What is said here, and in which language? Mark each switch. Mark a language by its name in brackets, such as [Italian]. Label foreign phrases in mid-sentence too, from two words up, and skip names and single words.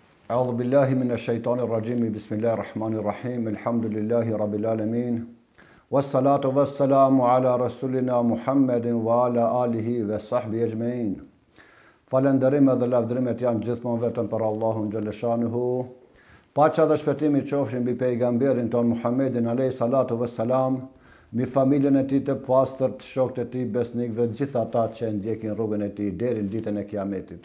[Arabic] أعوذ بالله من الشيطان الرجيم بسم الله الرحمن الرحيم الحمد لله رب العالمين والصلاة والسلام على رسولنا Muhammed وعلى آله وصحبه أجمعين. [Albanian] Falënderim edhe lavdërimet janë gjithmonë vetëm për Allahun xhaleshanuhu. Paqja dhe shpëtimi qofshin mbi pejgamberin ton Muhammedin [Arabic] عليه الصلاة والسلام, [Albanian] mbi familjen e tij të pastërt, shokët e tij besnik dhe gjithë ata që ndjekin rrugën e tij deri në ditën e Kiametit.